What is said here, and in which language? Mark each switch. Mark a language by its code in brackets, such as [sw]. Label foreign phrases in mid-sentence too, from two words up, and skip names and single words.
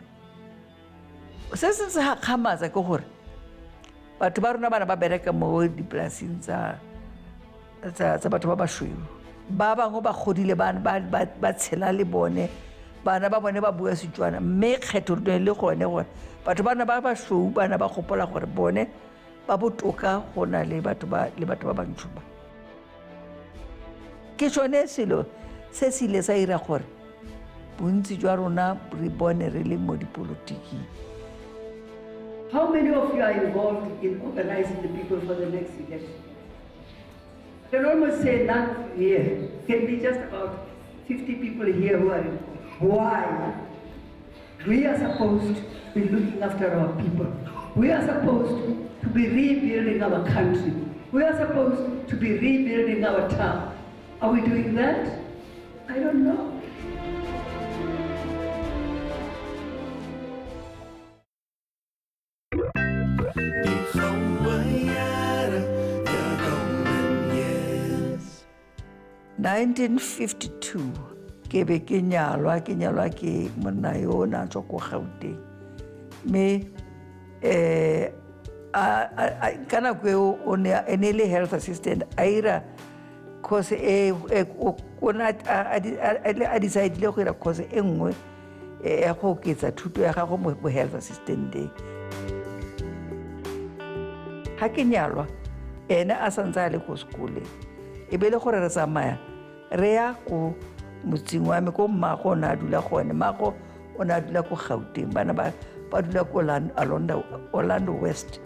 [tn] Se se gakgamatsa ke gore batho ba rona bana ba bereka mo dipolaseng tsa batho ba basweu ba bangwe ba godile ba tshela le bone bana ba bone ba bua Setswana mme kgethololo le gone gore batho bana ba basweu bana ba gopola gore bone ba botoka go na le batho ba bantsho ba. Ke tsone selo se se ile sa ira gore bontsi jwa rona re bone re le mo dipolotiking. [en] How many of you are involved in organizing the people for the next election? I can almost say none of you here. Can be just about 50 people here who are involved. Why? We are supposed to be looking after our people. We are supposed to be rebuilding our country. We are supposed to be rebuilding our town. Are we doing that? I don't know. [nl] Die gouden jaren, de [en] golden years. [tn] 1952 ke be ke nyalwa ke monna yo na tswa ko Gauteng me ka nako eo o ne le [en] health assistant [tn] a ira course a decidile go ira course e nngwe ya go oketsa thuto ya gago mo [en] health assistant day. [tn] Ha ke nyalwa ene a santse a le ko sekoleng e be le gore re tsamaya re ya ko motseng wa me ko mmago o ne a dula gone mmago o ne a dula ko Gauteng bana ba dula ko Orlando West.